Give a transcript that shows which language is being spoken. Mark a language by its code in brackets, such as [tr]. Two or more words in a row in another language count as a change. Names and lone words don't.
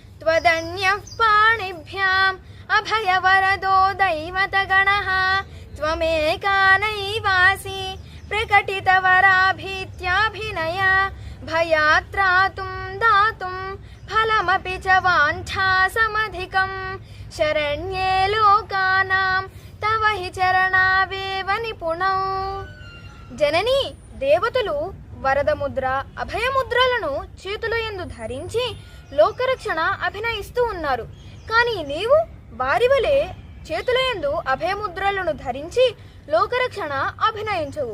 [sa] त्वदन्यः पाणिभ्याम् अभयवरदो दैवतगणः त्वमेका नैवासि प्रकटितवराभीत्याभिनय भयात्रातुं दातुं फलमपि च वाञ्छासमधिकं शरण्ये लोकानां तव हि चरणावेव निपुणौ. [te] జనని, దేవతలు వరదముద్ర అభయముద్రలను చేతుల యందు ధరించి లోకరక్షణ అభినయిస్తూ ఉన్నారు. కానీ నీవు వారి వలె చేతుల యందు అభయముద్రలను ధరించి లోకరక్షణ అభినయించవు.